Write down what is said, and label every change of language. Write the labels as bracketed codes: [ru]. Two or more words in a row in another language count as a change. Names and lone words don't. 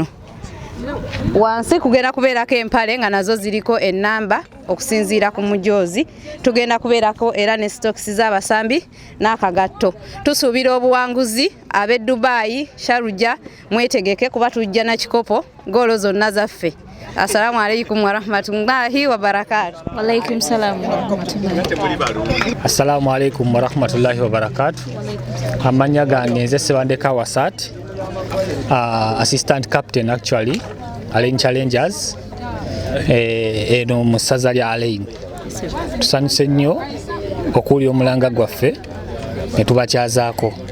[lg] Wansi kugenda kubeerako empale nga nazo ziriko ennamba okusinziira ku mujoozi. Tugenda kubeerako era ne stocks z'abasambi n'akagatto. Tusuubira obuwanguzi ab'e Dubai, Sharjah mwetegeke kuba tujja na kikopo goolo zonna zaffe. [ar] السلام عليكم ورحمة الله وبركاته. وعليكم السلام ورحمة الله. السلام عليكم ورحمة الله وبركاته. [lg] Amanya gange nze Sebandeka Wasat, [en] assistant captain [lg] actually Al-Ain Challengers eno MASAZA lya Al-Ain. Tusanyuse nnyo okuwulira omulanga gwaffe ne tubakyazaako.